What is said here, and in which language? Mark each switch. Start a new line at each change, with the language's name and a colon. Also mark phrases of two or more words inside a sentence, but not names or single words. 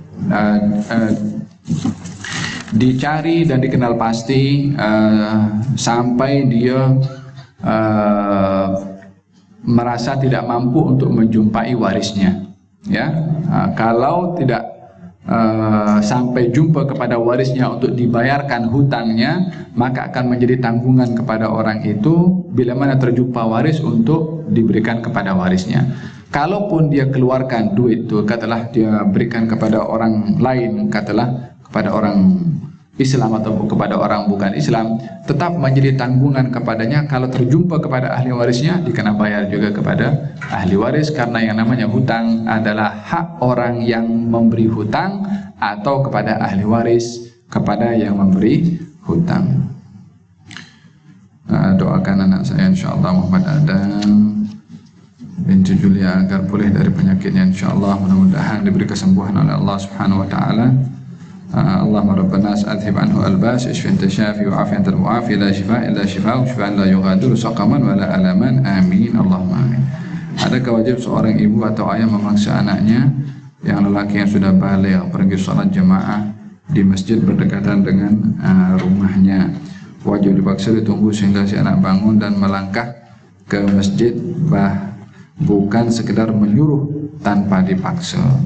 Malay: Dicari dan dikenal pasti sampai dia merasa tidak mampu untuk menjumpai warisnya. Ya, kalau tidak sampai jumpa kepada warisnya untuk dibayarkan hutangnya, maka akan menjadi tanggungan kepada orang itu bila mana terjumpa waris untuk diberikan kepada warisnya. kalaupun dia keluarkan duit itu, katalah dia berikan kepada orang lain, katalah kepada orang Islam atau kepada orang bukan Islam, tetap menjadi tanggungan kepadanya. Kalau terjumpa kepada ahli warisnya, dikena bayar juga kepada ahli waris, karena yang namanya hutang adalah hak orang yang memberi hutang atau kepada ahli waris kepada yang memberi hutang. Doakan anak saya insyaallah Muhammad Adam binti Julia agar pulih dari penyakitnya insyaallah, mudah-mudahan diberi kesembuhan oleh Allah
Arabic: سبحانه وتعالى. اللهم ربنا أذهب عنه البأس اشف أنت شافي و عافي أنت المعافي لا شفاء إلا شفاء شفاء لا يغادر سقما ولا ألما آمين اللهم آمين.
Malay: Adakah wajib seorang ibu atau ayah memaksa anaknya yang lelaki yang sudah baligh pergi salat jamaah di masjid berdekatan dengan rumahnya? Wajib dipaksa ditunggu sehingga si anak bangun dan melangkah ke masjid, bukan sekedar menyuruh tanpa dipaksa.